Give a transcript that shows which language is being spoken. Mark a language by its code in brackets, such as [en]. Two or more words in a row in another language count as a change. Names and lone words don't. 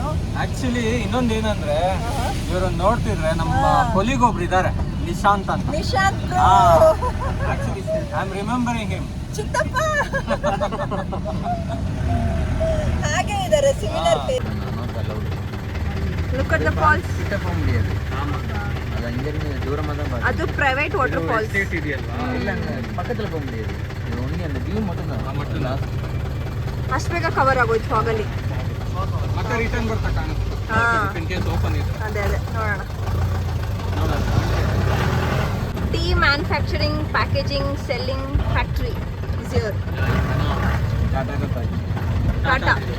[kn] ಆಕ್ಚುಲಿ ಇನ್ನೊಂದು ಏನಂದ್ರೆ ಇವರು ನೋಡ್ತಿದ್ರೆ ನಮ್ಮ ಕೊಲಿಗ್ ಒಬ್ರು ಇದ್ದಾರೆ, ನಿಶಾಂತ್ ಅಂತ. ನಿಶಾಂತ್ ಬ್ರೋ. [en] actually I am remembering him. [kn] ಚಿತ್ತಪ್ಪ ಹಾಗೆ ಇದ್ದಾರೆ, [en] similar face. look at the falls. [ta] அது [en] private water falls. [kn] ஸ்டேட் ಇದೆಯಲ್ವಾ, [ta] இல்ல பக்கத்துல போக முடியாது. இது ஒன்லி அந்த வியூ மட்டும் தான். மட்டும் தான். [kn] ಅಷ್ಟು ಬೇಗ ಕವರ್ ಆಗೋಯ್ತು ಫಾಗಲ್ಲಿ. ಮತ್ತೆ ರಿಟರ್ನ್ ಬರ್ತಾ ಕಾಣುತ್ತೆ. [en] in case [kn] ಓಪನ್ ಇದೆ. ಅದೇ ನೋಡೋಣ. [en] tea manufacturing, packaging, selling factory is here. [kn] ಟಾಟಾ.